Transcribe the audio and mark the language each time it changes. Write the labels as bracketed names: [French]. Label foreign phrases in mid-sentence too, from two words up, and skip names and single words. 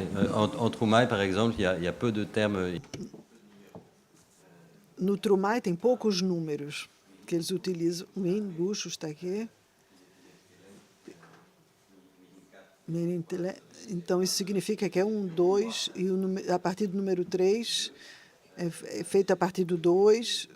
[French] En Turumai, par exemple, il y a peu de termes. [Portuguese] No Turumai tem poucos números que eles utilizam. O bucho está aqui. Então, isso significa que é 1, 2, e a partir do número 3 é feito a partir do 2.